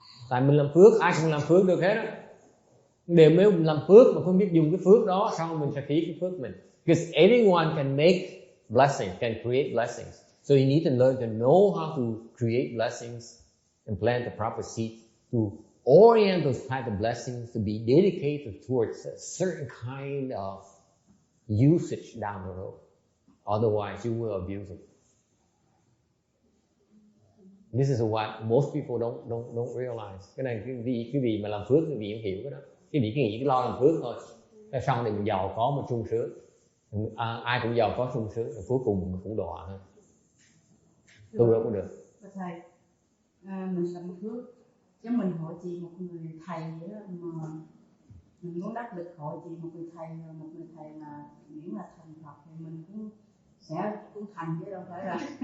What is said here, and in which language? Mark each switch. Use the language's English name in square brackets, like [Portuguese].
[Vietnamese] Tại mình làm phước, ai cũng làm phước được hết á. Nếu mình làm phước mà không biết dùng cái phước đó, sao mình sẽ phí cái phước mình? [English] Because anyone can make blessings, can create blessings. So you need to learn to know how to create blessings and plant the proper seed to orient those type of blessings to be dedicated towards a certain kind of usage down the road. Otherwise, you will abuse it. This is what most people don't realize. [Vietnamese] Cái này cái vị mà làm phước, cái vị không hiểu cái đó. Cái vị nghĩ cái lo làm phước thôi. Cái xong thì mình giàu có mà sung sướng. Ai cũng giàu có sung sướng, cuối cùng mình cũng đọa thôi. Tu đâu có được. Thầy, mình làm phước, chứ mình hội trì một người thầy vậy đó, mà mình muốn đắc lực hội trì một người thầy là miễn là thành Phật thì mình cũng sẽ thành chứ đâu phải là.